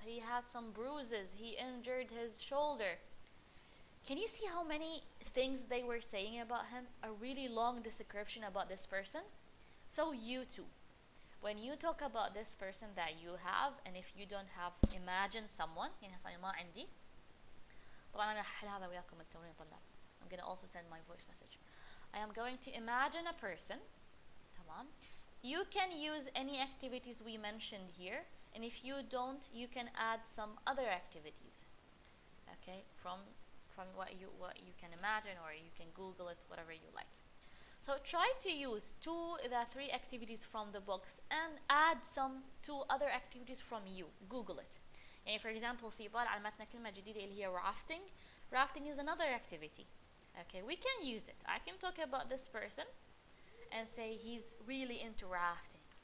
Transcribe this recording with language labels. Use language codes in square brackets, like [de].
[en] He had some bruises. He injured his shoulder. Can you see how many things they were saying about him? A really long description about this person. So you too, when you talk about this person that you have, and if you don't have, imagine someone. [ar] يعني هسه ما عندي. طبعا أنا هحل هذا وياكم التمرين طلاب. [en] I'm gonna also send my voice message. I am going to imagine a person. تمام. You can use any activities we mentioned here, and if you don't, you can add some other activities. Okay, from what you can imagine, or you can Google it, whatever you like. So try to use 3 activities from the books and add some 2 other activities from you. Google it. [ar] يعني [en] for example, [ar] سيبال علمتنا كلمة جديدة اللي هي rafting. [en] Rafting is another activity. Okay, we can use it. I can talk about this person and say he's really into rafting.